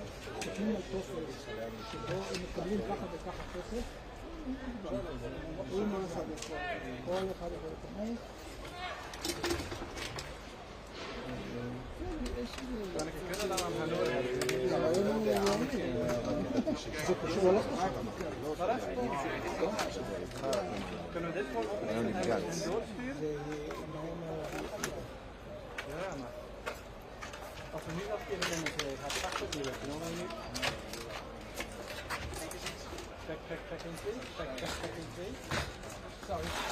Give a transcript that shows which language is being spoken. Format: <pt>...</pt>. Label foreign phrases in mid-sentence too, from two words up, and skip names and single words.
<he>חותמים על טופס שבו הם מקבלים ככה וככה כסף. רואים מה עשה בכל. כל אחד יכול להיכנס. זה קשור אליך?</he> <sv>Alltså nu har jag haft perspektivet,</sv> <en>you know what I mean? Check and see. Check and see. Sorry.</en>